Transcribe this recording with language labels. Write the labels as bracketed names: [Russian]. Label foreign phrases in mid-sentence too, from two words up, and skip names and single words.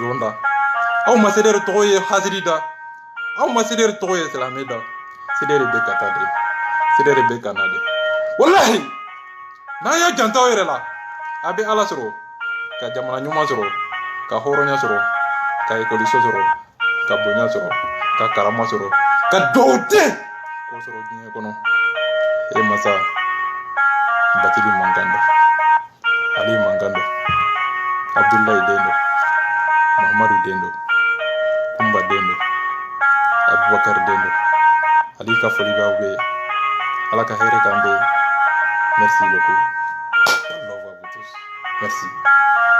[Bambara] zon da aw ma Federi tɔgɔ ye hasidi da aw ma Federi tɔgɔ ye silamɛ da Federi bɛ ka taa de Federi bɛ ka na de walahi n'a y'a janto aw yɛrɛ la a bɛ Ala sɔrɔ ka jamana ɲuman sɔrɔ ka hɔrɔnya sɔrɔ ka ekɔliso sɔrɔ ka bonya sɔrɔ ka karama sɔrɔ ka duwawu den k'o sɔrɔ diɲɛ kɔnɔ e masa Bakili Mankando Ali Mankando Abdoulaye Dendo Mahamadou Dendo Kumba Dendo Abubakar Dendo Ali ka foli b'aw bɛɛ ye Ala ka hɛrɛ k'an bɛɛ ye [French] merci beaucoup. [English] I love [French] vous tous. Merci.